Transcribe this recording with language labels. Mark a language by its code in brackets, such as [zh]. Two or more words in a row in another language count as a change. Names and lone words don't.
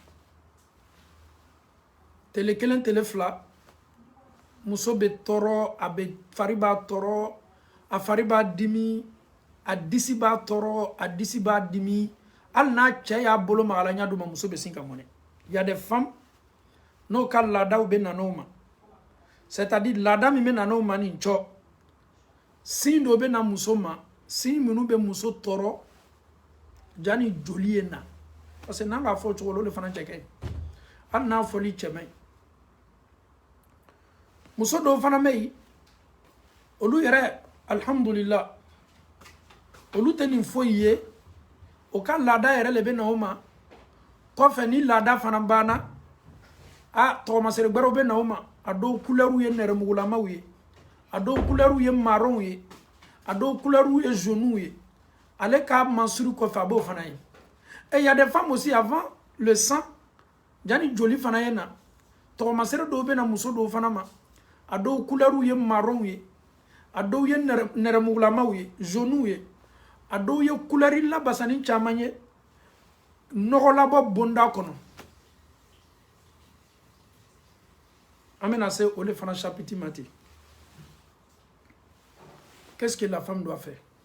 [bm] tele kelen tele fila muso bɛ tɔɔrɔ a bɛ fari b'a tɔɔrɔ a fari b'a dimi a disi b'a tɔɔrɔ a disi b'a dimi hali n'a cɛ y'a bolo maga la ɲɛ d'u ma muso bɛ sin ka mɔnɛ. [fr] Il y a des femmes [bm] n'o ka laadaw bɛ na n'o ma [fr] c'est-à-dire [bm] laada min bɛ na n'o ma nin cɔ sin dɔ bɛ na muso ma sin minnu bɛ muso tɔɔrɔ jani joli ye na [fr] parce que [bm] n'an b'a fɔ o cogo la o de fana cɛ ka ɲi hali n'a fɔli cɛ man ɲi muso dɔw fana bɛ yen olu yɛrɛ alhamdulillah olu tɛ nin foyi ye o ka laada yɛrɛ le bɛ na o ma kɔfɛ ni laada fana banna a tɔgɔmasɛri gbɛrɛw bɛ na o ma a dɔw couleur ye nɛrɛmugulamaw ye a dɔw couleur ye marron ye a dɔw couleur ye jaune ye ale ka mansuri kɔfɛ a b'o fana ye [fr] et il y a des femmes aussi avant le sang [bm] jani joli fana ye na tɔgɔmasɛri dɔw bɛ na muso dɔw fana ma a dɔw couleur ye marron ye a dɔw ye nɛrɛmugulamaw ye jaune ye a dɔw ye couleur labasani caman ye nɔgɔlabɔ bonda kɔnɔ an bɛna se o de fana chapitre ma ten [fr] qu'est-ce que la femme doit faire